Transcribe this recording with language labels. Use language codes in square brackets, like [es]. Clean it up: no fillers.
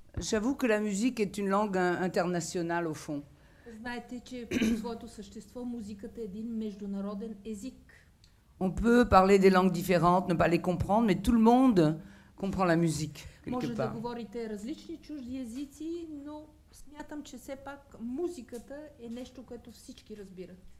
[fr] J'avoue que la musique est une langue internationale au fond. [bg] Знаете, че по своето същество музиката е един международен език. [fr] On peut parler des langues différentes, ne pas les comprendre, mais tout le monde comprend la musique. [bg] Може да говорите различни чужди езици, но смятам, че все пак музиката е нещо, което всички разбират.